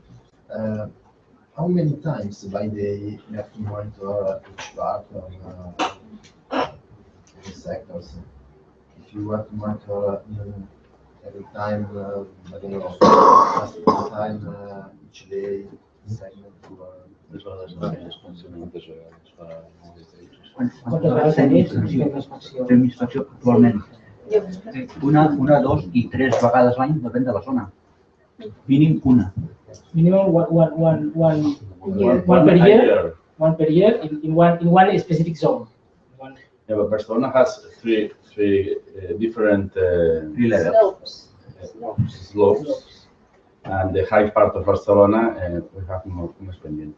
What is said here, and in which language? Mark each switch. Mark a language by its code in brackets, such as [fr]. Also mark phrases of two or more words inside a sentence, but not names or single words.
[en] How many times by day you have to monitor each part of the sectors? If you have to monitor every time, I don't know, time each day, segment, [ca] Quantes vegades fem inspecció actualment? Una, 2 i 3 vegades l'any, depèn de la zona. Mínim una. [en] Minimum one per year in one specific zone. Yeah, but Barcelona has three different slopes. And the high part of Barcelona, we have more pendiente.